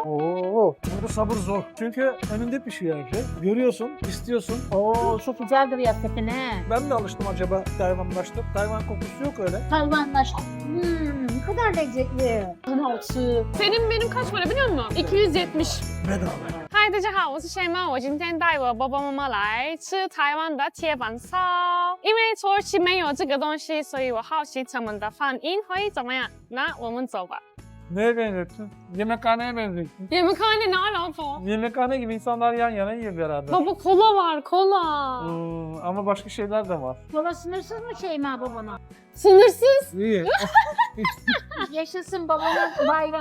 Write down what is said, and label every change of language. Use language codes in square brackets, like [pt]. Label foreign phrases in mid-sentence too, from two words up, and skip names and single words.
[tr] Oo, burada sabır zor. Çünkü önünde pişiyor her şey. Görüyorsun, istiyorsun. Oo çok güzel duruyor hakikaten he. Ben de alıştım acaba Tayvanlaştım. Tayvan kokusu yok öyle. Tayvanlaştı. Ne kadar lezzetli. Senin benim kaç para biliyor musun? 270. Bedava. [zh] 嗨，大家好，我是 Shema，我今天带我爸爸妈妈来吃台湾的铁板烧。因为土耳其没有这个东西，所以我好奇他们的反应会怎么样。那我们走吧。 [tr] Neye benzettin? Yemekhaneye benzettin. Yemekhane ne alaka? Yemekhane gibi insanlar yan yana yiyor beraber. Baba kola var, kola. Ama başka şeyler de var. Yola sınırsız mı Şeyma babana? Sınırsız. İyi. Yaşasın babanın bayram.